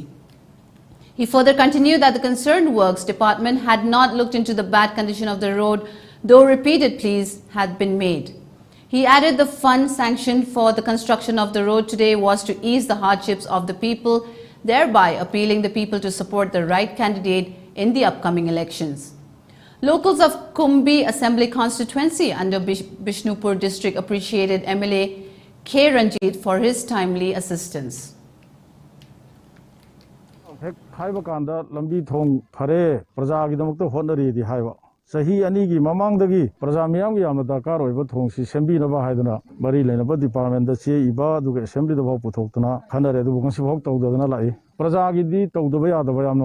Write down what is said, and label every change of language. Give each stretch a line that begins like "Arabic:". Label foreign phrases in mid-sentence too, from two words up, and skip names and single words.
English: He further continued that the concerned Works Department had not looked into the bad condition of the road, though repeated pleas had been made. He added the fund sanctioned for the construction of the road today was to ease the hardships of the people, thereby appealing the people to support the right candidate in the upcoming elections. Locals of Kumbi Assembly Constituency under Bishnupur district appreciated MLA K. Ranjit for his timely assistance.
Manipuri: ꯍꯦꯛ ꯍꯥꯏꯕ ꯀꯥꯟꯗ ꯂꯝꯕꯤ ꯊꯣꯡ ꯐꯔꯦ ꯄ꯭ꯔꯖꯥꯒꯤꯗꯃꯛꯇ ꯍꯣꯠꯅꯔꯤꯗꯤ ꯍꯥꯏꯕ ꯆꯍꯤ ꯑꯅꯤꯒꯤ ꯃꯃꯥꯡꯗꯒꯤ ꯄ꯭ꯔꯖꯥ ꯃꯤꯌꯥꯝꯒꯤ ꯌꯥꯝꯅ ꯗꯔꯀꯥꯔ ꯑꯣꯏꯕ ꯊꯣꯡꯁꯤ ꯁꯦꯝꯕꯤꯅꯕ ꯍꯥꯏꯗꯅ ꯃꯔꯤ ꯂꯩꯅꯕ ꯗꯤꯄꯥꯔꯠꯃꯦꯟꯇ ꯆꯦ ꯏꯕ ꯑꯗꯨꯒ ꯑꯦꯁꯦꯝꯕ꯭ꯂꯤꯗꯐꯥꯎ ꯄꯨꯊꯣꯛꯇꯅ ꯈꯟꯅꯔꯦ ꯑꯗꯨꯕꯨ ꯉꯁꯤꯐꯥꯎ ꯇꯧꯗꯗꯅ ꯂꯥꯛꯏ ꯄ꯭ꯔꯖꯥꯒꯤꯗꯤ ꯇꯧꯗꯕ ꯌꯥꯗꯕ ꯌꯥꯝꯅ